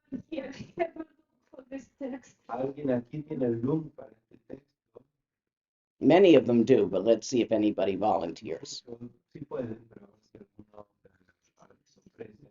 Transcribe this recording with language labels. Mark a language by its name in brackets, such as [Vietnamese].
[English] Here, have a look for this text. [Spanish] ¿Alguien aquí tiene el luz para este texto? [English] many of them do, but let's see if anybody volunteers. [Spanish] Sí pueden, pero si alguno se ofrece.